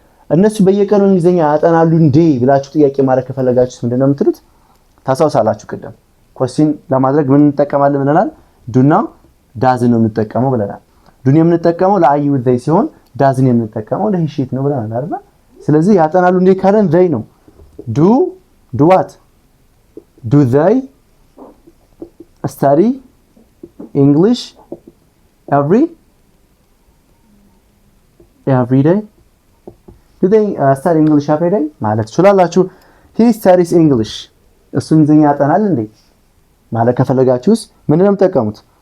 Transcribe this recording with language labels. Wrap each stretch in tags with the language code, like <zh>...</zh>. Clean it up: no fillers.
<am>እነሱ በየቀኑ እንግሊዘኛ ያጠናሉ እንዴ ብላችሁ ጥያቄ ማድረግ ከፈለጋችሁ ምንድነው የምትሉት? ታሳውሳላችሁ ቅድም question ለማድረግ ምን እንጠቀማለን ብለናል? ዱና ዳዝ ነው የምንጠቀመው ብለናል። ዱን የምንጠቀመው ለአይ with they ሲሆን ዳዝን የምንጠቀመው ለሂሺት ነው ብለናል አይደል? ስለዚህ ያጠናሉ እንዴ ካለን</am> <en>they ነው do what do they study English every day? Do they study English every day?</en> <am>ማለት ትችላላችሁ።</am> <en>he studies English</en> <am>እሱ እንግሊዘኛ ያጠናል እንዴ ማለት ከፈለጋችሁስ ምንድን ነው የምትጠቀሙት?</am>